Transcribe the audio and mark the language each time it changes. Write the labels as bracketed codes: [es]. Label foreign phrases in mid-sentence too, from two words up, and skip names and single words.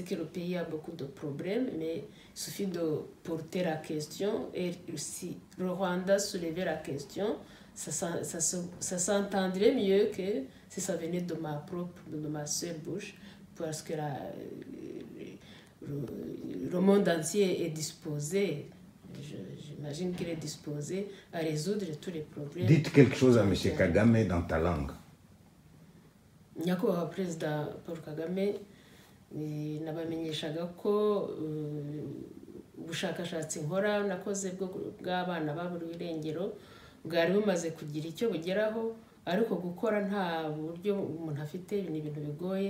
[fr] que le pays a beaucoup de problèmes, mais il suffit de porter la question, et si le Rwanda soulevait la question, ça s'entendrait mieux que si ça venait de ma seule bouche, parce que le monde entier est disposé, j'imagine qu'il est disposé à résoudre tous les problèmes. Dites quelque chose à M. Kagame dans ta langue. [rw] Nyakubahwa Perezida Paul Kagame nabamenyeshaga ko ubushakashatsi nkora nakoze bw'abana baburiwe irengero bwari bumaze kugira icyo bugeraho, ariko gukora nta buryo umuntu afite ni ibintu bigoye.